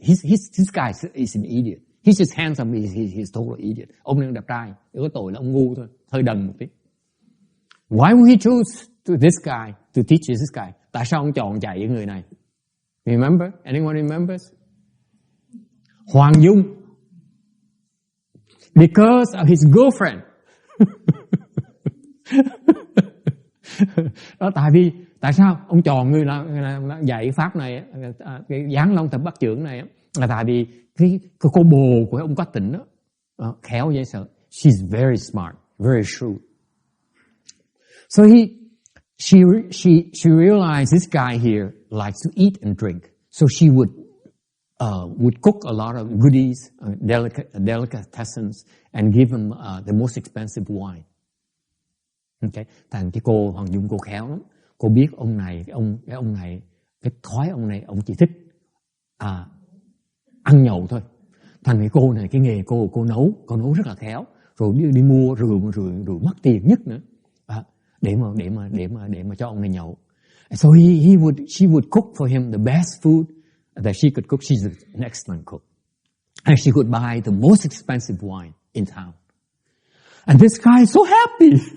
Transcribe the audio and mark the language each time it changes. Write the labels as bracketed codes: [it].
[en] This guy is an idiot. He's just handsome, he's total idiot. [vi] Ông này đẹp trai, chỉ có tội là ông ngu thôi, hơi đần một tí. [en] Why would he choose this guy to teach this guy? [vi] Tại sao ông chọn dạy cái người này? [en] Remember? Anyone remembers? Hoàng Dung. Because of his girlfriend. [vi] Đó, tại sao ông chọn người là dạy pháp này, cái Giáng Long thập bát trưởng này, là tại vì cái cô bồ của ông Quách Tỉnh đó khéo dễ sợ. [en] She's very smart, very shrewd. So she realized this guy here likes to eat and drink. So she would cook a lot of goodies, delicatessens, and give him the most expensive wine. [vi] Okay, thành cái cô Hoàng Dung cô khéo lắm. Cô biết ông này, cái thói ông này, ông chỉ thích ăn nhậu thôi. Thành cái cô này, cái nghề cô nấu rất là khéo, rồi đi mua rượu mất tiền nhất nữa, để mà cho ông này nhậu. [en] So she would cook for him the best food that she could cook. She's an excellent cook, and she would buy the most expensive wine in town. And this guy is so happy.